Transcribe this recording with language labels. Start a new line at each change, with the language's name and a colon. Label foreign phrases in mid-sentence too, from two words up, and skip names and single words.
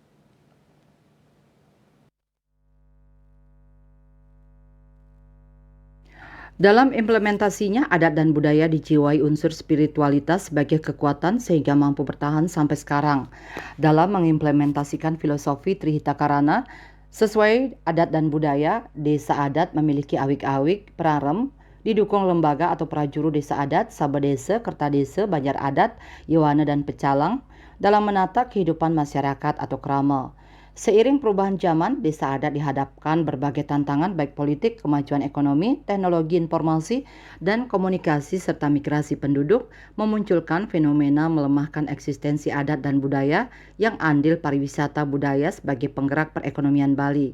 Indonesian: Dalam implementasinya, adat dan budaya dijiwai unsur spiritualitas sebagai kekuatan sehingga mampu bertahan sampai sekarang. Dalam mengimplementasikan filosofi Trihita Karana, sesuai adat dan budaya, desa adat memiliki awik-awik, prarem, didukung lembaga atau prajuru desa adat, sabadesa, kertadesa, banjar adat, yowana dan pecalang, dalam menata kehidupan masyarakat atau krama. Seiring perubahan zaman, desa adat dihadapkan berbagai tantangan baik politik, kemajuan ekonomi, teknologi informasi, dan komunikasi serta migrasi penduduk memunculkan fenomena melemahkan eksistensi adat dan budaya yang andil pariwisata budaya sebagai penggerak perekonomian Bali.